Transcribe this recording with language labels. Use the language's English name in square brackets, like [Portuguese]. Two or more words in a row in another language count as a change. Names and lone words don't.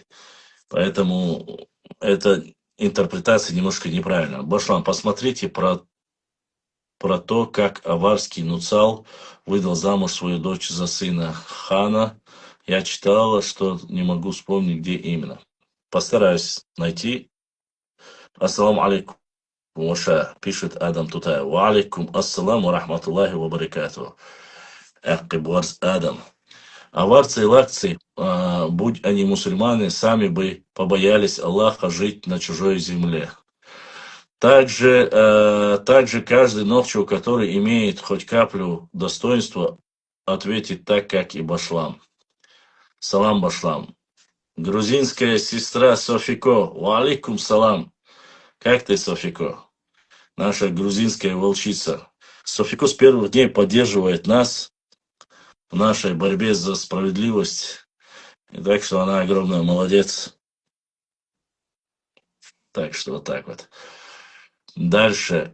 [Russian] Поэтому эта интерпретация немножко неправильная. Башлам, посмотрите про то, как аварский Нуцал выдал замуж свою дочь за сына хана. Я читала, что не могу вспомнить, где именно. Постараюсь найти. [Arabic] السلام عليكم, [Russian] Ваша, пишет Адам Тутай. [Arabic] وعليكم السلام رحمة الله وبركاته. [Russian] Акибварс Адам. Аварцы и лакцы, будь они мусульмане, сами бы побоялись Аллаха жить на чужой земле. Также каждый нохчу, который имеет хоть каплю достоинства, ответит так, как и Башлам. Салам, Башлам. Грузинская сестра Софико. [Arabic] وعليكم سلام. [Russian] Как ты, Софико? Наша грузинская волчица. Софико с первых дней поддерживает нас в нашей борьбе за справедливость. И так что она огромная молодец. Так что вот так вот. Дальше.